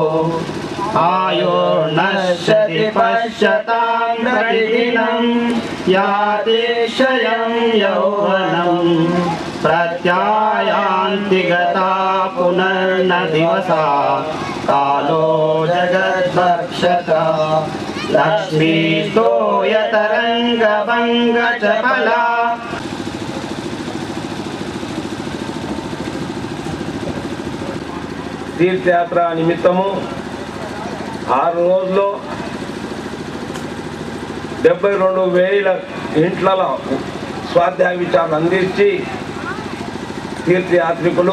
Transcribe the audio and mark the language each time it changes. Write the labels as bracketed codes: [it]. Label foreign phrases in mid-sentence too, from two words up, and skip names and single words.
[sa] आयोर्नश्यति पश्यतां प्रतिदिनं यातिशयं यौवनं प्रत्यायान्ति गता पुनर्न दिवसा कालो जगद्भक्षता लक्ष्मीस्तोयतरङ्गभङ्गचपला [te] తీర్థయాత్ర నిమిత్తము 6 రోజుల్లో 72,000 ఇంట్లలో స్వాధ్యాయ విచారణ అందించి తీర్థయాత్రికులు